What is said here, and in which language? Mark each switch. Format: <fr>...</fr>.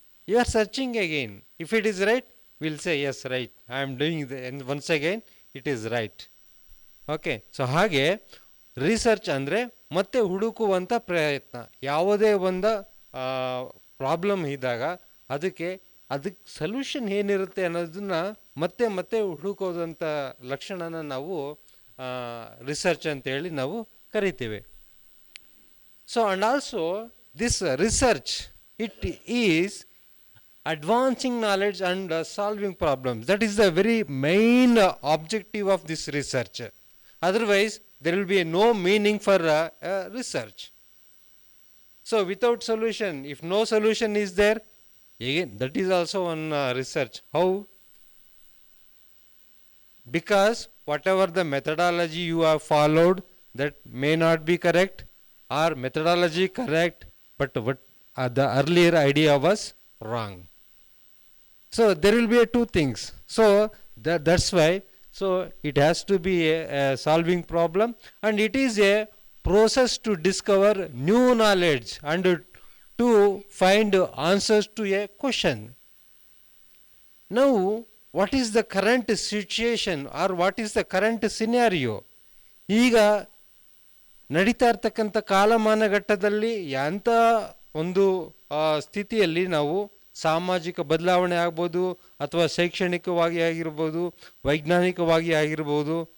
<en>You are searching again. If it is right, we'll say yes, right. I am doing the, and once again it is right. Okay.</en> <kn>So ಹಾಗೆ research ಅಂದರೆ ಮತ್ತೆ ಹುಡುಕುವಂಥ ಪ್ರಯತ್ನ. ಯಾವುದೇ ಒಂದು problem ಇದ್ದಾಗ ಅದಕ್ಕೆ solution ಏನಿರುತ್ತೆ ಅನ್ನೋದನ್ನ ಮತ್ತೆ ಮತ್ತೆ ಹುಡುಕೋದಂಥ ಲಕ್ಷಣನ ನಾವು ರಿಸರ್ಚ್ ಅಂತೇಳಿ ನಾವು ಕರಿತೀವಿ.</kn> <en>So and also this research, it is advancing knowledge and solving problems. That is the very main objective of this research. Otherwise, there will be no meaning for research. So without solution, if no solution is there, again, that is also one research. How? Because whatever the methodology you have followed, that may not be correct, or methodology correct, but what the earlier idea was wrong. So there will be two things. So that's why. So it has to be a solving problem, and it is a process to discover new knowledge and to find answers to a question. Now, what is the current situation or what is the current scenario?</en> <kn>ಈಗ ನಡೀತಾ ಇರ್ತಕ್ಕಂಥ ಕಾಲಮಾನಘಟ್ಟದಲ್ಲಿ ಎಂಥ ಒಂದು ಸ್ಥಿತಿಯಲ್ಲಿ ನಾವು ಸಾಮಾಜಿಕ ಬದಲಾವಣೆ ಆಗ್ಬೋದು, ಅಥವಾ ಶೈಕ್ಷಣಿಕವಾಗಿ ಆಗಿರ್ಬೋದು, ವೈಜ್ಞಾನಿಕವಾಗಿ ಆಗಿರ್ಬೋದು.</kn>